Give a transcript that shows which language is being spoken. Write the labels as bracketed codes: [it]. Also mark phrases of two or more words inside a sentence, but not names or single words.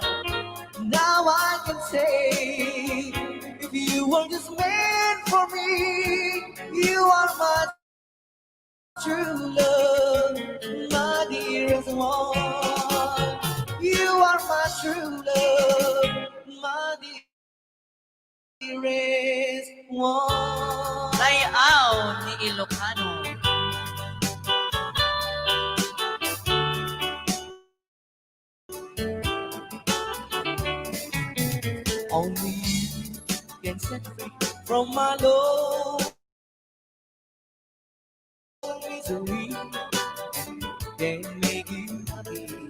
[en] Now I can say, if you were just meant for me, you are my true love, my dearest one. You are my true love, my dearest one. [ilo] Layaw ni Ilocano. [en] Only you can set free from my love misery and make you happy.